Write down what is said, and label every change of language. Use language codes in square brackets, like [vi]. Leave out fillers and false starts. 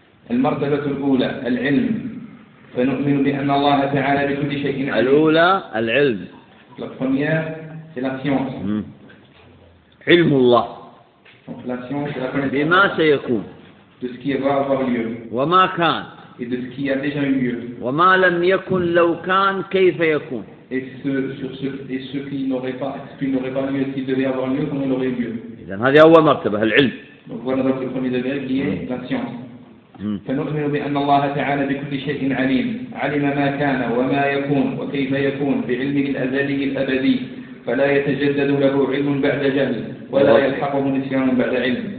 [ar] المرتبة الأولى العلم فنؤمن بأن الله تعالى بكل شيء عليم الأولى العلم [fr] la première c'est la science [ar] علم الله [fr] donc la science c'est la connaissance [ar] بما سيكون [fr] de ce qui va avoir lieu [ar] وما كان [fr] et de ce qui a déjà eu lieu [ar] وما لم يكن لو كان كيف يكون [fr] et ce qui n'aurait pas ce qui n'aurait pas lieu s'il devait avoir lieu comment il aurait lieu [ar] إذن هذه أول مرتبة العلم [fr] donc voilà donc le premier degré qui est la science [ar] فنؤمن بأن الله تعالى بكل شيء عليم علم ما كان وما يكون وكيف يكون بعلمه الأزلي الأبدي فلا يتجدد له علم بعد جهل ولا يلحقه نسيان بعد علم